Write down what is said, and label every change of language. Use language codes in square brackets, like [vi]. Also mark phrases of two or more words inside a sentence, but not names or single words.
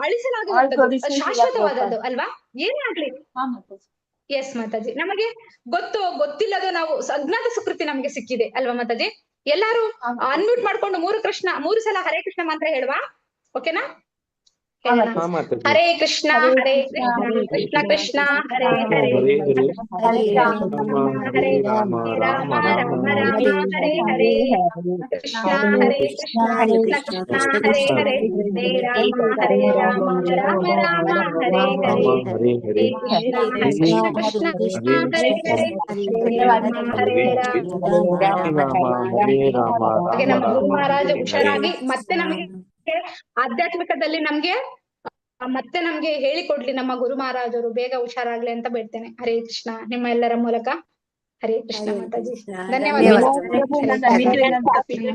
[kn] ಅಳಿಸಲಾಗದಂತದ್ದು, ಅಭಿಷೇಕ ಶಾಶ್ವತವಾದದ್ದು ಅಲ್ವಾ? ಏನೇ ಆಗ್ಲಿ. ಮಾತಾಜಿ. ಎಸ್ ಮಾತಾಜಿ, ನಮಗೆ ಗೊತ್ತಿಲ್ಲದು ನಾವು ಅಜ್ಞಾತ ಸುಕೃತಿ ನಮಗೆ ಸಿಕ್ಕಿದೆ ಅಲ್ವಾ ಮಾತಾಜಿ? ಎಲ್ಲಾರು ಅನ್ಮ್ಯೂಟ್ ಮಾಡ್ಕೊಂಡು 3 ಸಲ ಹರೇ ಕೃಷ್ಣ ಮಂತ್ರ ಹೇಳುವ, ಓಕೆನಾ? ಹಾ ಮಾತಾಜಿ. [sa] ಹರೇ ಕೃಷ್ಣ ಹರೇ ಕೃಷ್ಣ ಕೃಷ್ಣ ಕೃಷ್ಣ ಹರೇ ಹರೇ, ಹರೇ ಹರೇ, ಹರೇ ರಾಮ ಹರೇ ರಾಮ ರಾಮ ರಾಮ ಹರೇ ಹರೇ ಹರೇ, ಕೃಷ್ಣ ಹರೇ ಕೃಷ್ಣ ಕೃಷ್ಣ ಕೃಷ್ಣ ಹರೇ ಹರೇ, ಹರೇ ರಾಮ ರಾಮ ರಾಮ ಹರೇ ಹರೇ, ಹರೇ ಹರೇ, ಕೃಷ್ಣ ಕೃಷ್ಣ ಕೃಷ್ಣ ಹರೇ ಹರೇ, ಹರೇ ರಾಮ ಹರೇ ರಾಮ. ಹರೇ ರಾಮ [kn] ಹಾಗೆ ನಮ್ಮ ರಾಮ ಗುರು ಮಹಾರಾಜ ಹರೇ ಹುಷಾರಾಗಿ ಮತ್ತೆ ನಮಗೆ ಆಧ್ಯಾತ್ಮಿಕದಲ್ಲಿ ಮತ್ತೆ ನಮ್ಗೆ ಹೇಳಿಕೊಡ್ಲಿ ನಮ್ಮ ಗುರು ಮಹಾರಾಜರು, ಬೇಗ ಹುಷಾರಾಗ್ಲಿ ಅಂತ ಬೇಡ್ತೇನೆ. ಹರೇ ಕೃಷ್ಣ, ನಿಮ್ಮ ಎಲ್ಲರ ಮೂಲಕ. ಹರೇ ಕೃಷ್ಣ ಮಾತಾಜಿ, ಧನ್ಯವಾದಗಳು.